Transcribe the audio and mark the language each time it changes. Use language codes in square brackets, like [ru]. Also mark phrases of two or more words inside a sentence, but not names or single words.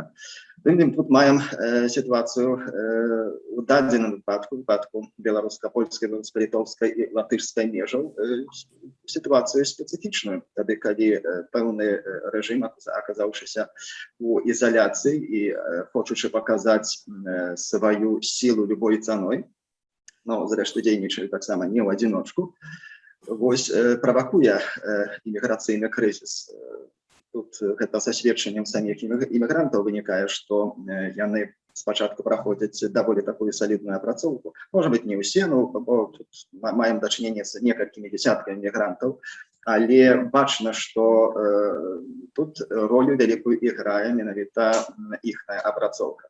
[uk] Тим тут маємо ситуацію у даному випадку білорусько-польської, литовської і латишської межів, ситуацію специфічною, тоді, коли певний режим, оказавшися у ізоляції і хочучи показати свою силу любою ціною, ну, зрештою, дійничають так само не в одиночку, [be] вось правакуе іміграцыйны крызіс. Тут гэта са сведчаннем саміх імігрантаў вынікае, што яны спачатку праходзяць даволі такую салідную апрацоўку. Можа быць, не ўсе, ну, бо тут маем дачыненне з некалькімі дзясяткамі мігрантаў, але бачна, што тут ролю вялікую іграе менавіта іхная апрацоўка.